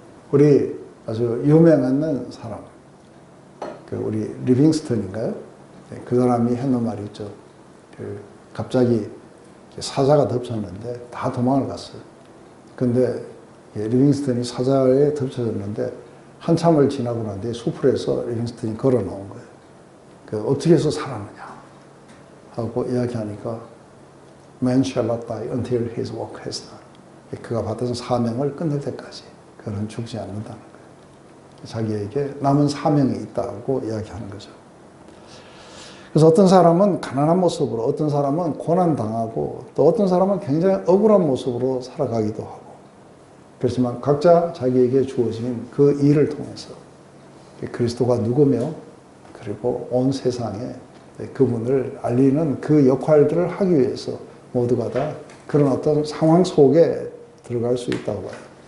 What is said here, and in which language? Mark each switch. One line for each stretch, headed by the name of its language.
Korean: 우리 아주 유명한 사람, 우리 리빙스턴인가요? 그 사람이 했는 말이 있죠. 갑자기 사자가 덮쳤는데 다 도망을 갔어요. 근데 리빙스턴이 사자에 덮쳐졌는데 한참을 지나고 난 뒤에 수풀에서 리빙스턴이 걸어 나온 거예요.
English: 어떻게 해서 살았느냐 하고 이야기하니까 Man shall not die until his work has done.
Korean: 그가 받은 사명을 끝낼 때까지 그는 죽지 않는다는 거예요. 자기에게 남은 사명이 있다고 이야기하는 거죠. 그래서 어떤 사람은 가난한 모습으로, 어떤 사람은 고난당하고, 또 어떤 사람은 굉장히 억울한 모습으로 살아가기도 하고, 그렇지만 각자 자기에게 주어진 그 일을 통해서 그리스도가 누구며, 그리고 온 세상에 그분을 알리는 그 역할들을 하기 위해서 모두가 다 그런 어떤 상황 속에 들어갈 수 있다고 봐요.